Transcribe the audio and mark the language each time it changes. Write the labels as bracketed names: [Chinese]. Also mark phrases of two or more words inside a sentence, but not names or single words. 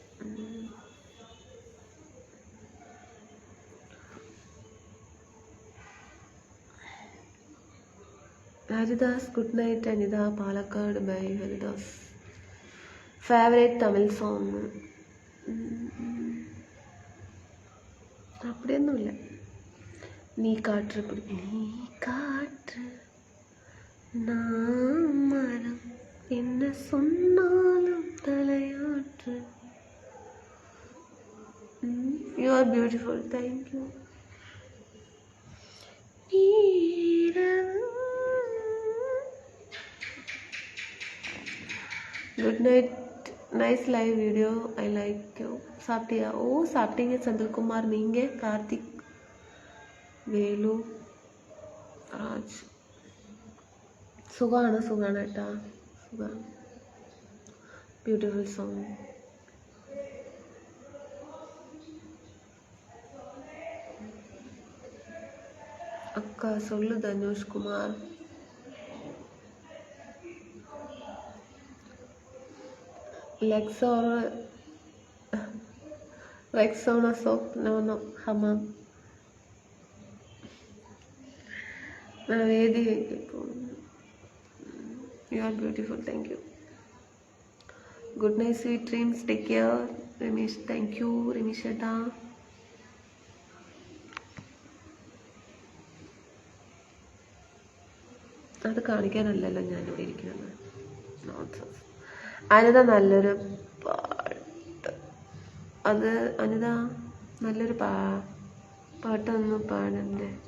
[English] Haridas good night. Anitha Palakkad bye. Haridas favourite Tamil song. [Malayalam] அப்படிയൊന്നുമില്ല. [Tamil] நீ காற்று நான் மரம் என்ன சொன்னாலும் தலையாற்று. [English] You are beautiful. Thank you. Good night. Nice live video. I like you. [Tamil] சாப்பிட்டியா? ஓ சாப்பிட்டீங்க செந்தில்குமார். நீங்கள்? கார்த்திக், வேலு, ராஜ். [Malayalam] സുഖമാണ് ഏട്ടാ, സുഖമാണ്. [English] beautiful song. [Tamil] அக்கா சொல்லு தனுஷ் குமார். [English] Rexona soap. [Tamil] No, hammam. நான் வேதிகைக்கு போகணும். [English] You are beautiful. Thank you. Good night, sweet dreams. Take care. Ramesh. Thank you, Ramesh Etta. [Malayalam] അത് കാണിക്കാനല്ലല്ലോ ഞാനിവിടെ ഇരിക്കുന്നത്. അനിത നല്ലൊരു അത് അനിത നല്ലൊരു പാട്ടൊന്ന് പാടണ്ടേ?